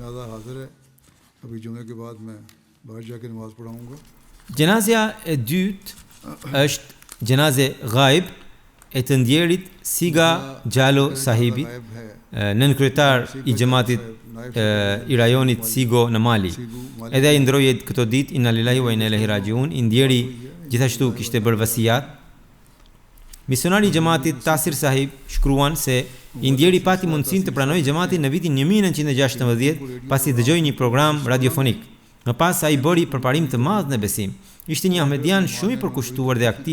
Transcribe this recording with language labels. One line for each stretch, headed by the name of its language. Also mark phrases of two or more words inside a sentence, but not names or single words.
Albanian: Gjenazja e dytë është gjenaze ghaib e të ndjerit Siga Gjalo sahibi, nën kryetar I xhamatit I rajonit Sigo në Mali. Edhe ai ndroi këto ditë
Arabic: إنا لله وإنا إليه راجعون.
Albanian: I ndjeri gjithashtu kishte bërë vasiat. Misionari I xhamatit Tasir sahib shkruan se I ndjeri pati mundësinë të pranojë xhamatin në vitin 1916 pasi dëgjoi një program radiofonik. Më pas ai bëri përparim të madh në besim. Ishte një ahmedian shumë I përkushtuar dhe aktiv.